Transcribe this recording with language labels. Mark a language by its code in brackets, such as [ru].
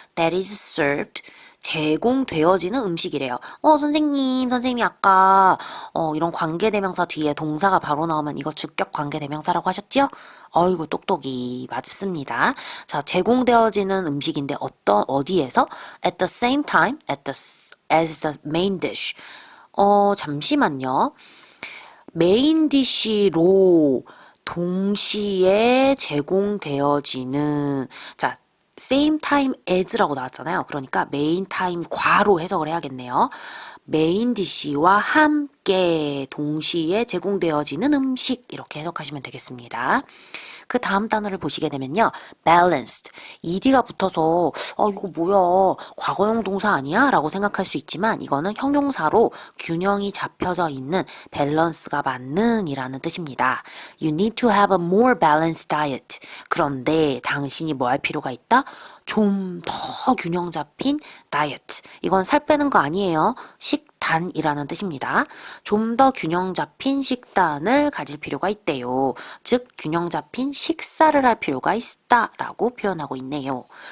[en] that is served, [ko] 제공되어지는 음식이래요. 선생님이 아까 이런 관계대명사 뒤에 동사가 바로 나오면 이거 주격 관계대명사라고 하셨지요? 어이구 똑똑이 맞습니다. 자, 제공되어지는 음식인데 어디에서? [en] At the same time, as the main dish. [ko] 잠시만요. 메인 디쉬로 동시에 제공되어지는 자 same time as라고 나왔잖아요. 그러니까 메인 타임 과로 해석을 해야겠네요. 메인 디쉬와 함께 동시에 제공되어지는 음식 이렇게 해석하시면 되겠습니다. 그 다음 단어를 보시게 되면요. [en] balanced. [ko] ed가 붙어서 이거 뭐야 과거형 동사 아니야? 라고 생각할 수 있지만 이거는 형용사로 균형이 잡혀져 있는 밸런스가 맞는 이라는 뜻입니다. [en] You need to have a more balanced diet. [ko] 그런데 당신이 뭐 할 필요가 있다? 좀 더 균형 잡힌 다이어트. 이건 살 빼는 거 아니에요. 식단이라는 뜻입니다. 좀 더 균형 잡힌 식단을 가질 필요가 있대요. 즉 균형 잡힌 식사를 할 필요가 있다라고 표현하고 있네요.